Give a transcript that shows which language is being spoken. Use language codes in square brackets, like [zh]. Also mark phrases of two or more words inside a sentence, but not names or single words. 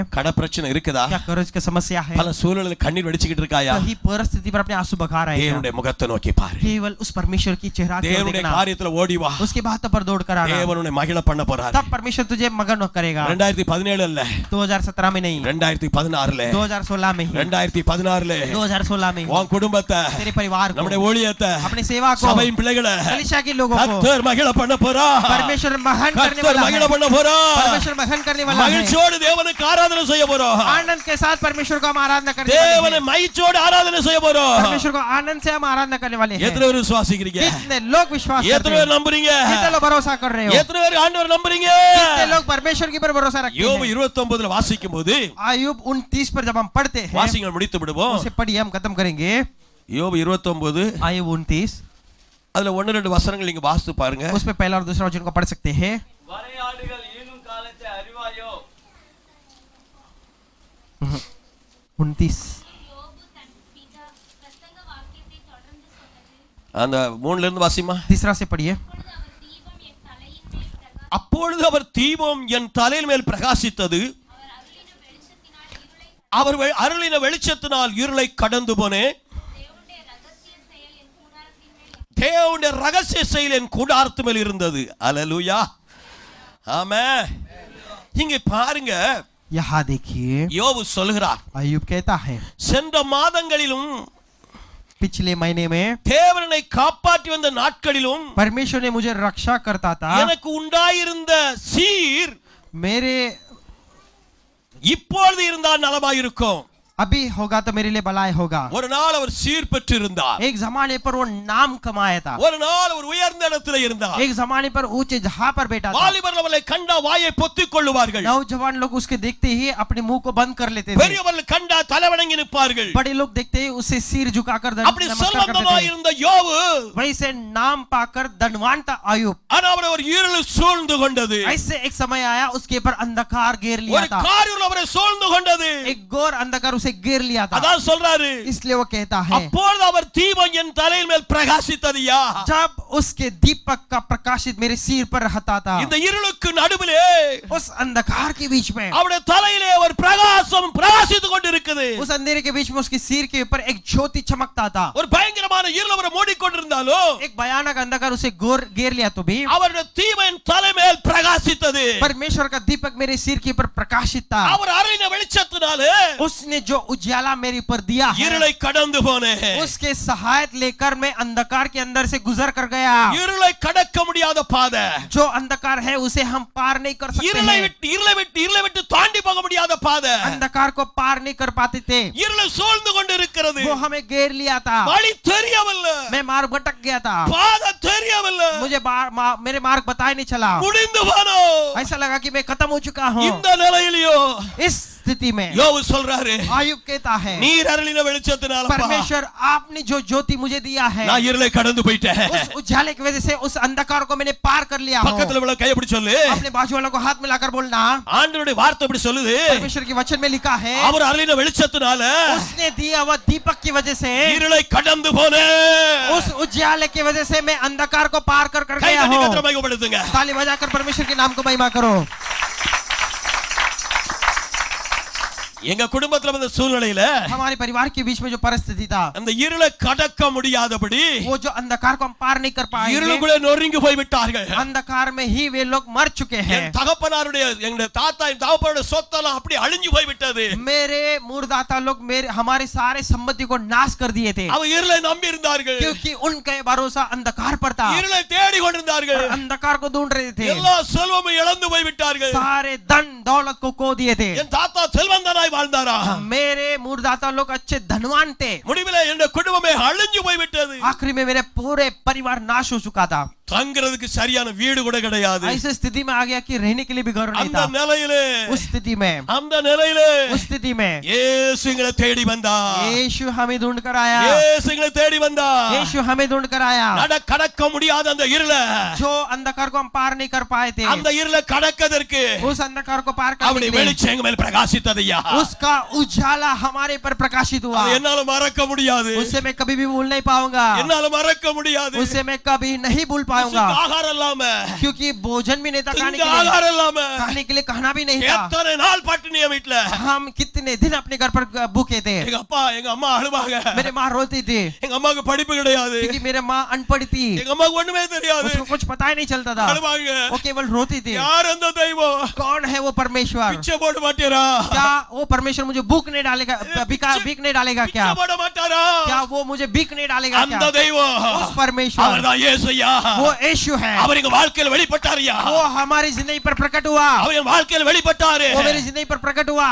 [ta] கட பிரச்சனை இருக்குதா? [hi] क्या कर्ज की समस्या है? [ta] பல சூழலில் கண்ணீர் வடிச்சுக்கிட்டு இருக்காயா? [hi] कहीं परिस्थिति पर अपने आंसू बहा रहा है क्या? [ta] தேவனுடைய முகத்தை நோக்கி பாரு. [hi] केवल उस परमेश्वर की चेहरा की ओर [ta] தேவனுடைய [hi] देखना, [ta] காரியத்துல ஓடி வா. [hi] उसके बात पर दौड़ कर आना, [ta] தேவனுடைய மகிழ பண்ண போறார். [hi] तब परमेश्वर तुझे मगन करेगा। [ta] 2017 இல்ல, [hi] 2017 में नहीं, [ta] 2016ல, [hi] 2016 में ही, [ta] 2016ல [hi] 2016 में ही [ta] உன் குடும்பத்தை, [hi] तेरे परिवार को, [ta] நம்முடைய ஊழியத்தை, [hi] अपनी सेवा को, [ta] சபையின் பிள்ளைகளை [hi] कलीसिया के लोगों को [ta] கர்த்தர் மகிழ பண்ண போறார். [hi] परमेश्वर महान करने [ta] கர்த்தர் [hi] वाला [ta] மகிழ [hi] है। [ta] பண்ண போறார். [hi] परमेश्वर महान करने वाला है। [ta] மகிழ்ச்சியோடு தேவனுக்கு ஆராதனை செய்ய போறோம். [hi] आनंद के साथ परमेश्वर को हम आराधना करने वाले [ta] தேவனை [hi] हैं। [ta] மகிழ்ச்சியோடு ஆராதனை செய்ய போறோம். [hi] परमेश्वर को आनंद से हम आराधना करने वाले हैं। [ta] எத்தனை பேர் விசுவாசிக்கிறீங்க? [hi] कितने लोग विश्वास करते [ta] எத்தனை [hi] हैं? [ta] பேர் நம்புறீங்க? [hi] कितने लोग भरोसा कर रहे हो? [ta] எத்தனை பேர் ஆண்டவர் நம்புறீங்க? [hi] कितने लोग परमेश्वर की पर भरोसा रखते [ta] யோபு [hi] हैं? [ta] 29ல வாசிக்கும்போது [hi] आयुब 29 पर जब हम पढ़ते हैं, [ta] வாசிங்கள் முடித்து விடுவோம். [hi] उसे पढ़िए हम खत्म करेंगे। [ta] யோபு 29 [hi] आयुब 29 [ta] அதுல 1-2 வசனங்கள் நீங்க வாசித்து பாருங்க. [hi] उसमें पहला और दूसरा वचन को पढ़ सकते हैं। [ta] வரையாடுகள் ஈனும் காலத்தை அறிவாயோ? 29 அந்த 3ல இருந்து வாசிமா. [hi] तीसरा से पढ़िए। [ta] அப்பொழுது அவர் தீபம் என் தலையின் மேல் பிரகாசித்தது, அவர் அருளின வெளிச்சத்தினால் இருளை கடந்து போனேன். தேவனுடைய ரகசிய செயல் என் கூடாரத்து மேல் இருந்தது. அல்லேலூயா, ஆமென். இங்க பாருங்க, [hi] यहाँ देखिए [ta] யோபு சொல்கிறார், [hi] आयुब कहता है [ta] சென்ற மாதங்களிலும் [hi] पिछले महीने में [ta] தேவனை காப்பாற்றி வந்த நாட்களிலும் [hi] परमेश्वर ने मुझे रक्षा करता था। [ta] எனக்கு உண்டாயிருந்த சீர் [hi] मेरे [ta] இப்பொழுது இருந்தால் நலமாயிருக்கும். [hi] अभी होगा तो मेरे लिए भलाई होगा। [ta] ஒரு நாள் அவர் சீர் பெற்று இருந்தார், [hi] एक जमाने पर वो नाम कमाया था, [ta] ஒரு நாள் அவர் உயர்ந்த இடத்துல இருந்தார். [hi] एक जमाने पर ऊंचे जहां पर बैठा था। [ta] வாலிபர்கள் அவரை கண்டா வாயை பொத்திக் கொள்ளுவார்கள், [hi] नौजवान लोग उसके देखते ही अपने मुंह को बंद कर लेते थे, [ta] பெரியவர்கள் கண்டா தலை வணங்கி நிற்பார்கள். [hi] बड़े लोग देखते ही उसे सिर झुकाकर [ta] அப்படி [hi] नमस्कार [ta] செல்வந்தமாய் [hi] करते थे। [ta] இருந்த யோபு, [hi] वैसे नाम पाकर धनवान था अय्यूब, [ta] ஆனா அவரை ஒரு இருள் சூழ்ந்து கொண்டது. [hi] ऐसे एक समय आया उसके ऊपर अंधकार घेर लिया [ta] ஒரு [hi] था, [ta] காரியம் அவரை சூழ்ந்து கொண்டது. [hi] एक घोर अंधकार उसे घेर लिया था। [ta] அதான் சொல்றாரு, [hi] इसलिए वो कहता है [ta] அப்பொழுது அவர் தீபம் என் தலையின் மேல் பிரகாசித்ததையா. [hi] जब उसके दीपक का प्रकाशित मेरे सिर पर रहता था, [ta] இந்த இருளுக்கு நடுவிலே [hi] उस अंधकार के बीच में, [ta] அவருடைய தலையிலே ஒரு பிரகாசம் பிரகாசித்துக் கொண்டிருக்குது. [hi] उस अंधेरे के बीच में उसके सिर के ऊपर एक ज्योति चमकता था। [ta] ஒரு பயங்கரமான இருள் அவரை மூடிக்கொண்டிருந்தாலும் [hi] एक भयानक अंधकार उसे घेर लिया तो भी [ta] அவருடைய தீபம் தலை மேல் பிரகாசித்தது. [hi] परमेश्वर का दीपक मेरे सिर के ऊपर प्रकाशित था। [ta] அவர் அருளின வெளிச்சத்தினாலே [hi] उसने जो उजाला मेरे ऊपर दिया है, [ta] இருளை கடந்து போனேன். [hi] उसके सहायता लेकर मैं अंधकार के अंदर से गुजर कर गया। [ta] இருளை கடக்க முடியாத பாதை, [hi] जो अंधकार है उसे हम पार नहीं कर सकते [ta] இருளை [hi] हैं, [ta] விட்டு தாண்டி போக முடியாத பாதை, [hi] अंधकार को पार नहीं कर पाते थे, [ta] இருளை சூழ்ந்து கொண்டிருக்கிறது. [hi] वो हमें घेर लिया था। [ta] வழி தெரியவில்லை, [hi] मैं मार्ग भटक गया था, [ta] பாதை தெரியவில்லை, [hi] मुझे मेरे मार्ग पता ही नहीं चला, [ta] முடிந்து போனோம். [hi] ऐसा लगा कि मैं खत्म हो चुका हूँ। [ta] இந்த நிலையிலயோ [hi] इस स्थिति में [ta] யோபு சொல்றாரு, [hi] आयुब कहता है [ta] நீர் அருளின வெளிச்சத்தினால [hi] परमेश्वर आपने जो ज्योति मुझे दिया है, [ta] நான் இருளை கடந்து போயிட்டேன். [hi] उस उजाले की वजह से उस अंधकार को मैंने पार कर लिया हूं। [ta] பக்கத்துல உள்ள கையை பிடிச்சு சொல்லு, [hi] अपने बाजू वालों को हाथ मिलाकर बोलना, [ta] ஆண்டவருடைய வார்த்தை இப்படி சொல்லுது, [hi] परमेश्वर के वचन में लिखा है [ta] அவர் அருளின வெளிச்சத்தினால [hi] उसने दिया हुआ दीपक की वजह से, [ta] இருளை கடந்து போனேன். [hi] उस उजाले की वजह से मैं अंधकार को पार कर [ta] கை [hi] गया [ta] தட்டி [hi] हूं। [ta] கர்த்தரை மகிமைப்படுத்துங்க. [hi] ताली बजाकर परमेश्वर के नाम को महिमा करो। [ta] எங்க குடும்பத்துல வந்த சூழ்நிலையில [hi] हमारे परिवार के बीच में जो परिस्थिति था, [ta] அந்த இருளை கடக்க முடியாதபடி [hi] वो जो अंधकार को हम पार नहीं कर पाए, [ta] இருளுக்குள்ளே நொறுங்கி போய் விட்டார்கள். [hi] अंधकार में ही वे लोग मर चुके हैं। [ta] என் தகப்பனாருடைய எங்க தாத்தா என் தகப்பனுடைய சொத்தெல்லாம் அப்படி அழிஞ்சு போய் விட்டது. [hi] मेरे मूर्दाता लोग हमारे सारे संपत्ति को नाश कर दिए थे, [ta] அவ இருளை நம்பி இருந்தார்கள், [hi] क्योंकि उनका भरोसा अंधकार पर था, [ta] இருளை தேடி கொண்டிருந்தார்கள், [hi] अंधकार को ढूंढ रहे थे, [ta] எல்லா செல்வமும் இழந்து போய் விட்டார்கள். [hi] सारे धन दौलत को खो दिए थे। [ta] என் தாத்தா செல்வந்தனாய் வாழ்ந்தாரா, [hi] मेरे मूर्दाता लोग अच्छे धनवान थे, [ta] முடிவிலே என் குடும்பமே அழிஞ்சு போய் விட்டது. [hi] आखिरी में मेरे पूरे परिवार नाश हो चुका था। [ta] தங்குறதுக்கு சரியான வீடு கூட கிடையாது. [hi] ऐसी स्थिति में आ गया कि रहने के लिए भी घर नहीं [ta] அந்த [hi] था। [ta] நிலையிலே [hi] उस स्थिति में उस स्थिति में [ta] இயேசு எங்களை தேடி வந்தார். [hi] यीशु हमें ढूंढ कर आया, [ta] இயேசு எங்களை தேடி வந்தார். [hi] यीशु हमें ढूंढ कर आया। [ta] கடக்க முடியாத அந்த இருளை, [hi] जो अंधकार को हम पार नहीं कर पाए थे, [ta] அந்த இருளை கடக்கிறதுக்கு [hi] उस अंधकार को पार करने [ta] அவருடைய [hi] के लिए [ta] வெளிச்சம் எங்க மேல் பிரகாசித்ததையா. [hi] उसका उजाला हमारे पर प्रकाशित हुआ। [ta] அதை என்னால மறக்க முடியாது, [hi] उसे मैं कभी भी भूल नहीं पाऊंगा, [ta] என்னால மறக்க முடியாது. [hi] उसे मैं कभी नहीं भूल पाऊंगा, [ta] ஆகாரம் இல்லாம, [hi] क्योंकि भोजन भी नहीं था खाने [ta] இங்க [hi] के लिए, [ta] ஆகாரம் இல்லாம, [hi] खाने के लिए खाना भी नहीं था। [ta] எத்தனை நாள் பட்டினிய வீட்ல. [hi] हम कितने दिन अपने घर पर भूखे थे। [ta] எங்க அப்பா எங்க அம்மா அழுவாங்க, [hi] मेरे माँ रोती थी, [ta] எங்க அம்மாக்கு படிப்பு கிடையாது, [hi] क्योंकि मेरे माँ अनपढ़ थी, [ta] எங்க அம்மாக்கு ஒண்ணுமே தெரியாது, [hi] उसको कुछ पता ही नहीं चलता था, [ta] அழுவாங்க. [hi] वो केवल रोती थी। [ta] யார் அந்த தெய்வம், [hi] कौन है वो परमेश्वर? [ta] பிச்சை போட மாட்டேரா, [hi] क्या वो परमेश्वर मुझे भूख नहीं डालेगा, भीख नहीं डालेगा क्या? [ta] பிச்சை போட மாட்டாரா, [hi] क्या वो मुझे भीख नहीं डालेगा [ta] அந்த [hi] क्या? [ta] தெய்வம் [hi] उस परमेश्वर, [ta] அவர்தான் இயேசுயா. [hi] वो यीशु है, [ta] அவர் எங்க வாழ்க்கையில வெளிப்பட்டாருயா. [hi] वो हमारी जिंदगी पर प्रकट हुआ, [ta] அவர் என் வாழ்க்கையில வெளிப்பட்டாரு, [hi] वो मेरी जिंदगी पर प्रकट हुआ,